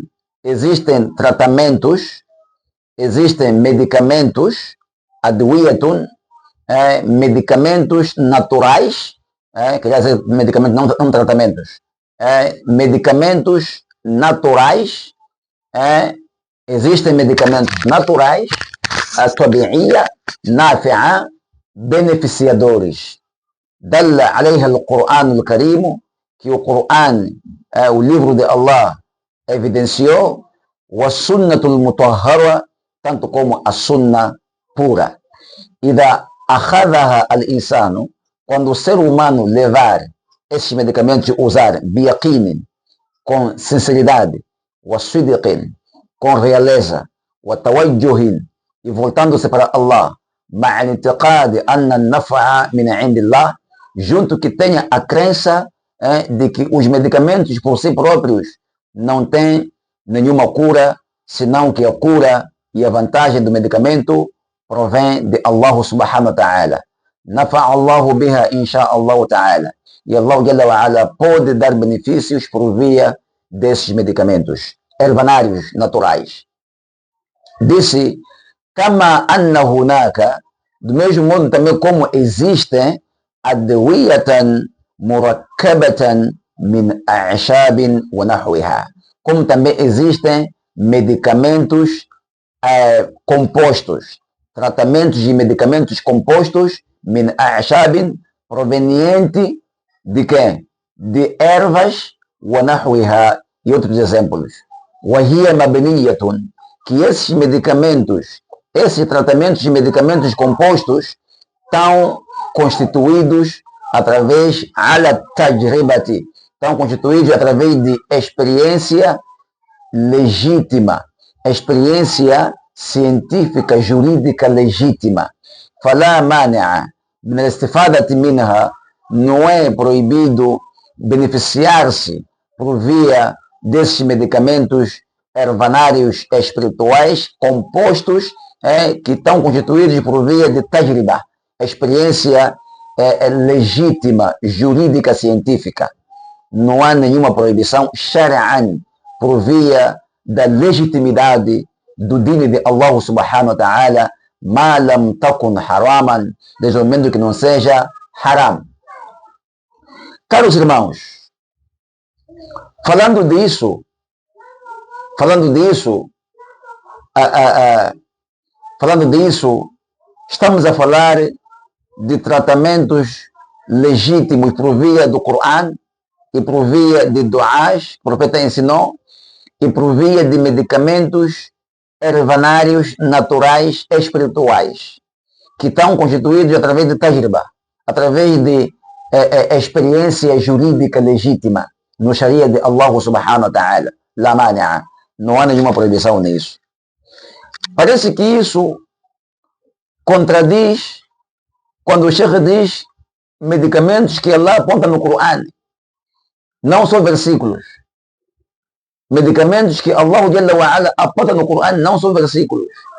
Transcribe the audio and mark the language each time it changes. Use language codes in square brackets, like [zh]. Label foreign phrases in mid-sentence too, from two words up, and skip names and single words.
[pt] existem tratamentos, existem medicamentos, adwiyatun, medicamentos naturais, quer dizer, medicamentos, não tratamentos, medicamentos naturais, Existem medicamentos naturais, [ar] الطبيعية نافعة, [pt] beneficiadores. [ar] دل عليها القرآن الكريم, [pt] que o Qur'an, o livro de Allah, evidenciou, [ar] وسنة المطهرة, [pt] tanto como a sunna pura. [ar] إذا أخذها الإنسان, [pt] quando o ser humano levar esses medicamentos, usar biyaqinin, com sinceridade, wa [ar] sidqin, [pt] com realeza, [ar] وتوجه, [pt] e voltando-se para Allah, [ar] مع الاعتقاد أن النفع من عند الله, [pt] junto que tenha a crença de que os medicamentos por si próprios não têm nenhuma cura, senão que a cura e a vantagem do medicamento provém de Allah [ar] سبحانه وتعالى. نفع الله بها إن شاء الله تعالى. [pt] E Allah [ar] جل وعلا [pt] pode dar benefícios por via desses medicamentos herbanários naturais. Disse, [ar] كما أن هناك, [pt] do mesmo modo também como existem [ar] أدوية مركبة من أعشاب ونحوها, [pt] como também existem medicamentos compostos, tratamentos de medicamentos compostos [ar] من أعشاب, [pt] proveniente de quem? De ervas [ar] ونحوها [pt] e outros exemplos. [ar] وهي مبنية, [pt] que esses medicamentos, esses tratamentos de medicamentos compostos estão constituídos através [ar] على تجربة, [pt] estão constituídos através de experiência legítima, experiência científica, jurídica legítima. [ar] فلا مانع من الاستفادة منها, [pt] não é proibido beneficiar-se por via desses medicamentos herbanários espirituais compostos que estão constituídos por via de tajriba, experiência legítima, jurídica, científica. Não há nenhuma proibição shar'an por via da legitimidade do dino de Allah [ar] سبحانه وتعالى, ما لم تكن حراما, [pt] desde o momento que não seja haram. Caros irmãos, falando disso, estamos a falar de tratamentos legítimos por via do Coran e por via de duás, o profeta ensinou, e por via de medicamentos herbanários naturais espirituais, que estão constituídos através de tajriba, através de experiência jurídica legítima no Sharia de Allah [ar] سبحانه وتعالى. لا مانع, [pt] não há nenhuma proibição nisso. Parece que isso contradiz quando o Sheikh diz medicamentos que Allah aponta no Coran, não só versículos. Medicamentos que Allah [ar] جل وعلا [pt] aponta no Coran, não são versículos.